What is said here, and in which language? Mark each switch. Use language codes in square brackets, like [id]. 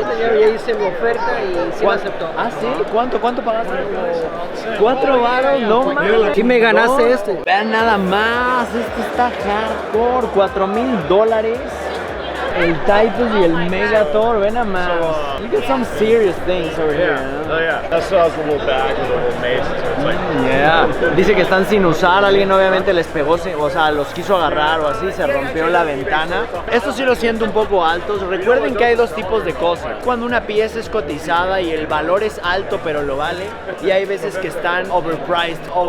[es] Ya hice mi oferta y sí me aceptó. Ah, ¿sí? ¿Cuánto pagaste? 4 varos, no mames. Sí me ganaste este. Vean nada más, este está hardcore, $4,000. El Titus y el Megator, ven a más. [en] You got some serious things over here. Oh yeah, that's a little bag with a little mace. So it's like, yeah. [es] Dice que están sin usar, alguien obviamente les pegó, o sea, los quiso agarrar o así, se rompió la ventana. Esto sí lo siento un poco altos. Recuerden que hay dos tipos de cosas. Cuando una pieza es cotizada y el valor es alto pero lo vale, y hay veces que están overpriced.